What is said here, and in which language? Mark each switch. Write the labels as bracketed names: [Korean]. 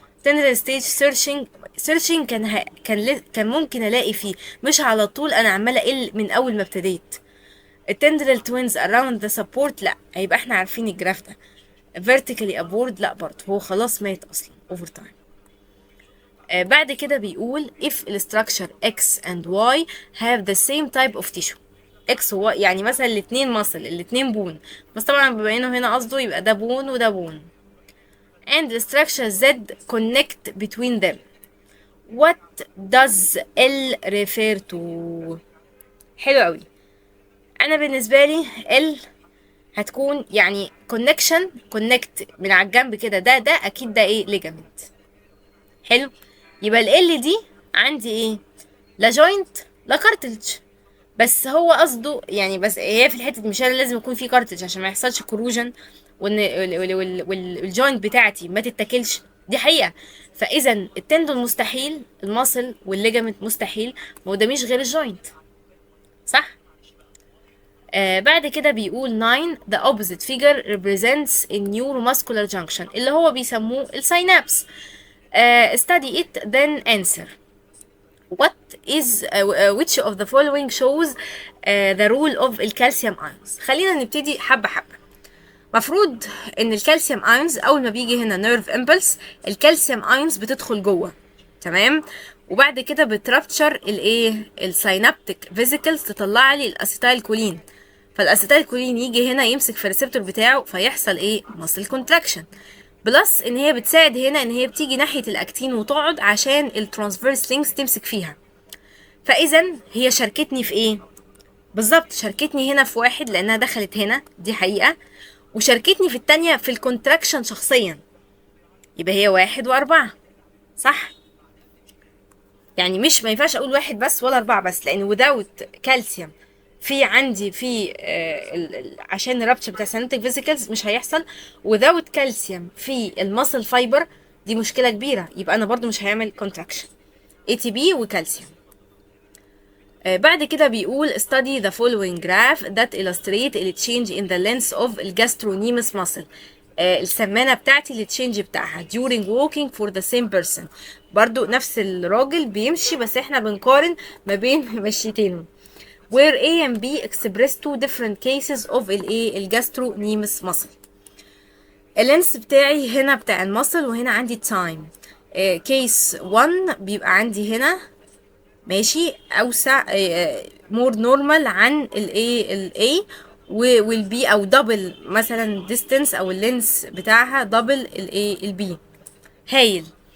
[Arabic] تندرل ستيج سيرشنج كان ممكن الاقي فيه، مش على طول انا عماله اقل من اول ما ابتديت. التندرل توينز [English] around the support [Arabic] لا، هيبقى احنا عارفين الجراف ده. [English] vertically upward [Arabic] لا برضه، هو خلاص مات اصلا [English] over time. [Arabic] بعد كده بيقول [English] if the structure X and Y have the same type of tissue. [Arabic] X هو يعني مثلا الاتنين الاتنين بون، بس طبعا بما انه هنا قصده يبقى ده بون وده بون. [English] and the structure Z connect between them. What does L refer to؟ [Arabic] حلو قوي. انا بالنسبه لي ال هتكون يعني كونكت من على الجنب كده، ده اكيد ده ايه؟ ليجامنت. حلو. يبقى ال دي عندي ايه؟ لا جوينت لا كارتلج. بس هو قصده يعني، بس هي في الحته دي مش لازم يكون في كارتلج عشان ما يحصلش كروجن وان والجوينت بتاعتي ما تتاكلش، دي حقيقه. فاذا التندون مستحيل، الماسل والليجامنت مستحيل، ما هو ده مش غير الجوينت، صح؟ بعد كده بيقول 9 [English] the opposite figure represents a neuromuscular junction [Arabic] اللي هو بيسموه السينابس. [English] study it then answer what is which of the following shows the role of الكالسيوم ions. [Arabic] خلينا نبتدي حبة حبة. مفروض ان الكالسيوم ايونز اول ما بيجي هنا نيرف امبلس، الكالسيوم ايونز بتدخل جوه، تمام، وبعد كده بترابتشر الايه؟ السينابتيك فيزيكلز، تطلع لي الاسيتايل كولين. فالاسيتايل كولين يجي هنا يمسك في الريسبتور بتاعه، فيحصل ايه؟ ماسل كونتراكشن. بلس ان هي بتساعد هنا ان هي بتيجي ناحيه الاكتين وتقعد عشان الترانسفيرس لينكس تمسك فيها. فاذا هي شاركتني في ايه؟ بالظبط شاركتني هنا في 1 لانها دخلت هنا، دي حقيقه، وشاركتني في التانية في الكونتراكشن شخصيا. يبقى هي 1 و4، صح؟ يعني مش ما ينفعش اقول 1 بس ولا 4 بس، لان without كالسيوم في عندي في عشان الرابتشر بتاع سينابتيك فيزيكلز مش هيحصل. without كالسيوم في المسل فايبر، دي مشكله كبيره، يبقى انا برضو مش هيعمل كونتراكشن. ATP وكالسيوم. بعد كده بيقول [English] study the following graph that illustrate the change in the length of الجاسترونيمس muscle. [Arabic] السمانة بتاعتي التشينج بتاعها during walking for the same person. برضو نفس الراجل بيمشي، بس احنا بنقارن ما بين مشيتينهم. [English] where A and B express two different cases of الجاسترونيمس muscle. [Arabic] اللينس بتاعي هنا بتاع المسل، وهنا عندي time. case 1 بيبقى عندي هنا ماشي، اوسع، مور نورمال عن الاي والبي، او دبل مثلا ديستنس او اللينس بتاعها دبل البي. هايل.